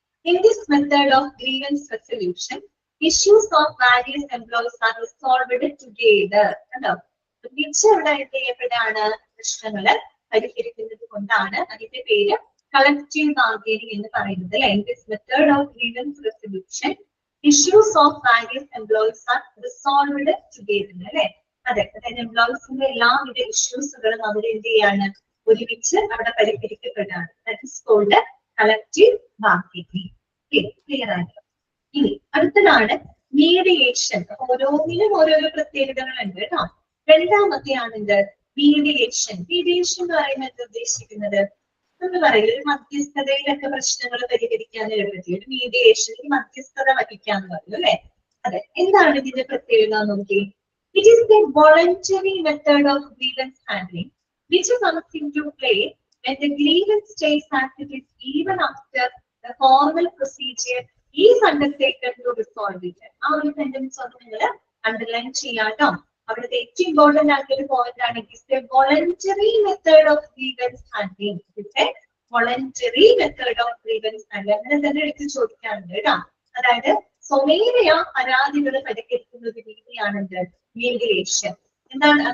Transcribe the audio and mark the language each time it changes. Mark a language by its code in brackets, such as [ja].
[en] In this method of grievance resolution, issues of various employees are resolved together. [ml] ഒരുമിച്ച് ഇവിടെ എന്ത് ചെയ്യപ്പെടാണ്? പ്രശ്നങ്ങള് പരിഹരിക്കുന്നത് കൊണ്ടാണ് അതിന്റെ പേര് കളക്റ്റീവ് ബാർഗെയിനിങ് എന്ന് പറയുന്നത് അല്ലെ. [en] In this method of grievance resolution, issues of various employees are resolved together [ml] അല്ലെ. അതെ, അതായത് എംപ്ലോയീസിന്റെ എല്ലാവിധ ഇഷ്യൂസുകളും അവരെന്ത് ചെയ്യാണ്? ഒരുമിച്ച് അവിടെ പരിഹരിക്കപ്പെടാണ്. [en] That is called collective bargaining. [ml] Clear ആയിട്ട്. ഇനി അടുത്തതാണ് മീഡിയേഷൻ. ഓരോന്നിനും ഓരോരോ പ്രത്യേകതകളുണ്ട് കേട്ടോ. രണ്ടാമത്തെയാണ് എന്ത്? മീഡിയേഷൻ. മീഡിയേഷൻ എന്ന് പറയുന്നത് എന്താ ഉദ്ദേശിക്കുന്നത്? നമ്മൾ പറയില്ല ഒരു മധ്യസ്ഥതയിലൊക്കെ പ്രശ്നങ്ങൾ പരിഹരിക്കാനുള്ള പറ്റിയ ഒരു മീഡിയേഷനിൽ മധ്യസ്ഥത വഹിക്കാന്ന് പറയും അല്ലെ. അതെ, എന്താണ് ഇതിന്റെ പ്രത്യേകത നോക്കി? [en] It is the voluntary method of grievance handling which comes into play when the grievance stays as it is even after the formal procedure is undertaken to resolve it. [ml] ആ ഒരു സെന്റൻസ് ഒന്ന് നിങ്ങൾ അണ്ടർലൈൻ ചെയ്യാട്ടോ. അവിടുത്തെ ഏറ്റവും important ആയിട്ടുള്ള ഒരു point ആണ് [en] It is a voluntary method of grievance handling. It's a voluntary method of grievance handling. [ml] അങ്ങനെ തന്നെ എടുത്ത് ചോദിക്കാറുണ്ട് കേട്ടോ. അതായത് സ്വമേധയാ പരാതികൾ പരിഹരിക്കുന്ന ഒരു രീതിയാണെന്ത്? മീഡിയേഷൻ. എന്താണ്?